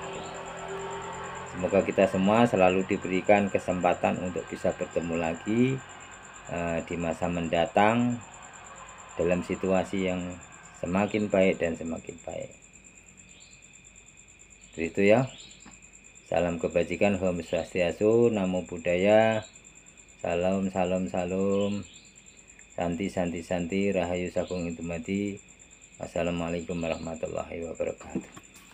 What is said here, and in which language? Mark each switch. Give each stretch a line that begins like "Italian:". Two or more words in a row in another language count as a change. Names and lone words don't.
Indonesian: Semoga kita semua selalu diberikan kesempatan untuk bisa bertemu lagi di masa mendatang dalam situasi yang semakin baik dan semakin baik. Itu ya. Salam kebajikan,
Balinese: Om Swastiastu,
Pali: Namo Buddhaya,
Indonesian: salam salam salam,
Sanskrit: santi santi santi,
Indonesian: rahayu sagung itu mati.
Arabic: Wassalamualaikum warahmatullahi wabarakatuh.